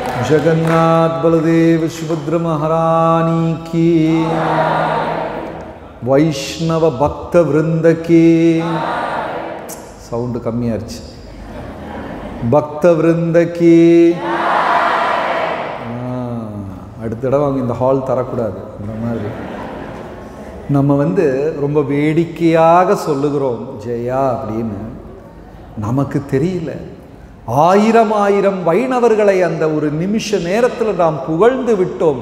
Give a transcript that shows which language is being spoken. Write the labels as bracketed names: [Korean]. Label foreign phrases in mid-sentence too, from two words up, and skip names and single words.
[Hindi] जगन्नाथ बलदेव सुभद्र महारानी की, वैष्णव भक्त वृंद की, [Tamil] சவுண்ட் கம்மியா இருந்துச்சு, [Hindi] भक्त वृंद की. [Tamil] அடுத்த தடவை அவங்க இந்த ஹால் தரக்கூடாது. இந்த மாதிரி நம்ம ரொம்ப வேடிக்கையாக சொல்லுகிறோம் ஜெயா அப்படின்னு. நமக்கு தெரியல, ஆயிரம் ஆயிரம் வைணவர்களை அந்த ஒரு நிமிஷ நேரத்தில் நாம் புகழ்ந்து விட்டோம்.